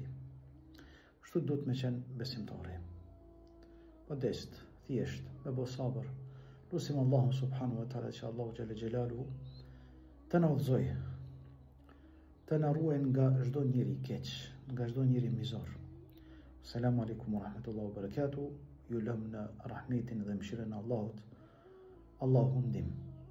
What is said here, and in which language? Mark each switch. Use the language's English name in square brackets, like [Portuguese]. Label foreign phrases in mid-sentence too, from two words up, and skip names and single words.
[Albanian] Kështu duhet me qenë besimtari. Modest, thjesht, me bo sabër. Lusim Allahun [Arabic] سبحانه وتعالى [Albanian] që Allahu [Arabic] جل جلاله [Albanian] të na udhëzoj, të na ruaj nga çdo njeri keq, nga çdo njeri mizor. [Arabic] السلام عليكم ورحمة الله وبركاته. [Albanian] Ju lëm në rahmetin dhe mëshirën e Allahut. Allahu ndim.